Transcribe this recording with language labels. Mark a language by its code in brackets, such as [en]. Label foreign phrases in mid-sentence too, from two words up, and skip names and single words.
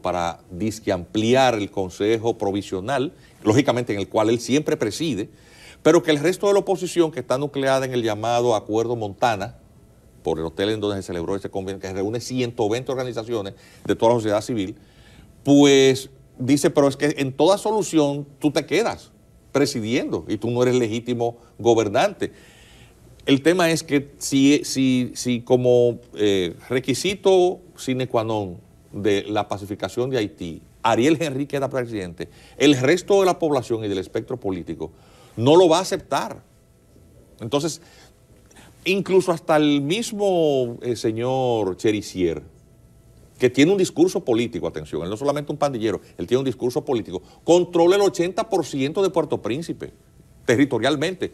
[es] para ampliar el Consejo Provisional, lógicamente en el cual él siempre preside, pero que el resto de la oposición, que está nucleada en el llamado Acuerdo Montana, por el hotel en donde se celebró ese convenio, que reúne 120 organizaciones de toda la sociedad civil, pues dice, pero es que en toda solución tú te quedas presidiendo y tú no eres legítimo gobernante. El tema es que si como requisito [la] sine qua non [es] de la pacificación de Haití, Ariel Henry queda presidente, el resto de la población y del espectro político no lo va a aceptar. Entonces, incluso hasta el mismo señor Cherisier, que tiene un discurso político, atención, él no es solamente un pandillero, él tiene un discurso político, controla el 80% de Puerto Príncipe, territorialmente.